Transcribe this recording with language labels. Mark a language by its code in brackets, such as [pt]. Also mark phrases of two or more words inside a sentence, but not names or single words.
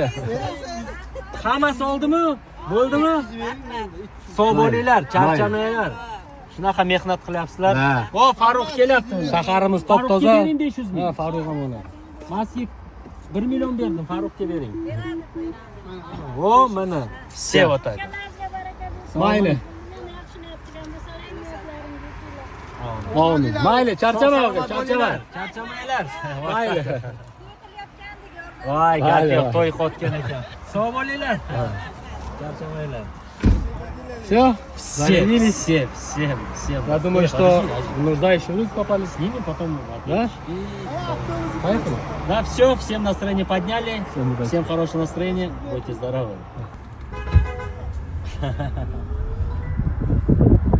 [uz] Hammasi oldimi? Bo'ldimi? Sog' bo'linglar, charchamanglar. Shunaqa mehnat qilyapsizlar. Ha. O, Farruh kelyapti. Shaharimiz top-toza. Farruhga bering 500 ming. Ha, Farruh ham ona. Masif 1 million berdim, Farruhga bering. O, mana. [ru] Все вот так. [uz] Mayli. Amin. Mayli, charchamang, charchamang. Charchamanglar. Mayli. Voy, gap Mayli. yo'q, to'y qotgan ekan. Sog' bo'linglar. Charchamanglar. [ru] Всё? Все, Договорились? все. Я думаю, что нуждающие руки попались. С ними потом Да? Поехали? Да, все, всем настроение подняли. Всем удачи. Всем хорошего настроения. Будьте здоровы.